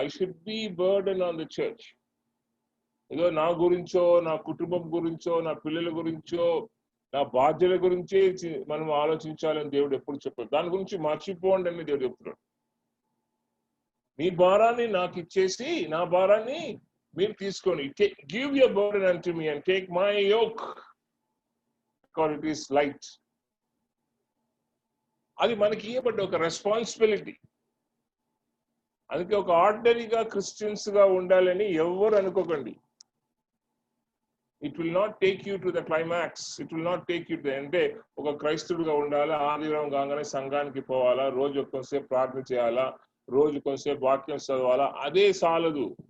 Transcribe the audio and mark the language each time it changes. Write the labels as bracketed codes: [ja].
[en] I should be burden on the church. [te] ఏదో నా గురించో, నా కుటుంబం గురించో, నా పిల్లల గురించో, నా బాధ్యతల గురించే మనం ఆలోచించాలని దేవుడు ఎప్పుడు చెప్పాడు. దాని గురించి మర్చిపోండి అని దేవుడు చెప్తున్నాడు. మీ భారాన్ని నాకు ఇచ్చేసి నా భారాన్ని మీరు తీసుకోండి. [en] Give your burden unto me and take my yoke because it is light. [te] అది మనకి ఇవ్వబడ్డ ఒక రెస్పాన్సిబిలిటీ. అందుకే ఒక ఆర్డినరీగా క్రిస్టియన్స్ గా ఉండాలని ఎవరు అనుకోకండి. [en] It will not take you to the climax. It will not take you to [te] అంటే ఒక క్రైస్తవుడిగా ఉండాలి, ఆదివారం కాగానే సంఘానికి పోవాలా, రోజు కొంతసేపు ప్రార్థన చేయాలా, రోజు కొంతసేపు వాక్యం చదవాలా, అదే చాలదు.